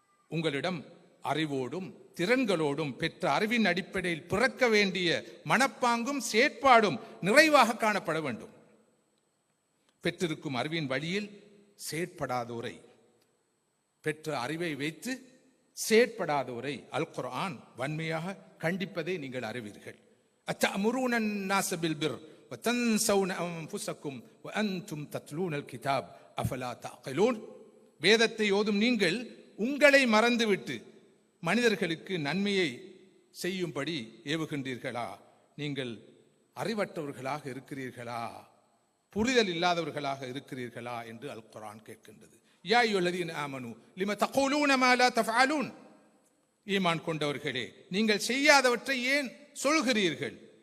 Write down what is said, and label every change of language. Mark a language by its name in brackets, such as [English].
[Tamil] உங்களிடம் அறிவோடும் திறன்களோடும் பெற்ற அறிவின் அடிப்படையில் பிறக்க வேண்டிய மனப்பாங்கும் செயற்பாடும் நிறைவாக காணப்பட வேண்டும். பெற்றிருக்கும் அறிவின் வழியில் செயற்படாதோரை, பெற்ற அறிவை வைத்து செயற்படாதோரை அல் குர்ஆன் வன்மையாக கண்டிப்பதை நீங்கள் அறிவீர்கள். [Arabic] அத்தஅமுரூன الناس بالبر وتنسون انفسكم وانتم تتلون الكتاب افلا تعقلون. [Tamil] வேதத்தை ஓதும் நீங்கள் உங்களை மறந்துவிட்டு மனிதர்களுக்கு நன்மையை செய்யும்படி ஏவுகின்றீர்களா? நீங்கள் அறிவற்றவர்களாக இருக்கிறீர்களா? புரிதல் இல்லாதவர்களாக இருக்கிறீர்களா என்று அல் குர்ஆன் கேட்கின்றது. [Arabic] யா அய்யுஹல்லதீன ஆமனூ லிம தகூலூன மா லா தஃஅலூன். [Tamil] ஈமான் கொண்டவர்களே, நீங்கள் செய்யாதவற்றை ஏன் சொல்கிறீர்கள்?